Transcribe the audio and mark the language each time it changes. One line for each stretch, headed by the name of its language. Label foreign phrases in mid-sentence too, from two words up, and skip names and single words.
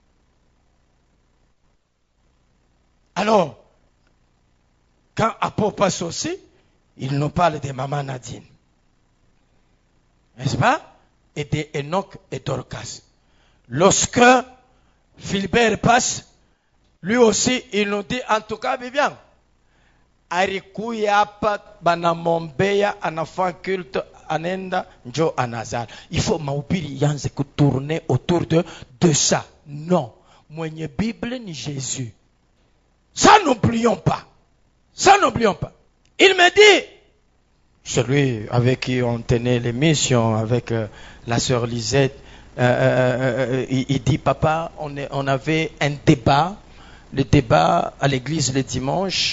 French: Alors, quand Apo passe aussi, il nous parle de maman Nadine. N'est-ce pas? Et de Enoch et Dorcas. Lorsque Philbert passe, lui aussi, il nous dit, en tout cas,
Swahili: Vivian, Arikuya hapa banamwombea anafanya culte anenda njo anazala.
French: Il faut
Swahili: mahubiri yanze kutourner
French: autour de ça. Non.
Swahili: Mwenye Bible ni Jésus.
French: Ça n'oublions pas. Ça n'oublions pas. Il me dit, celui avec qui on tenait l'émission, avec la sœur Lisette, il dit, papa, on avait un débat, le débat à l'église le dimanche.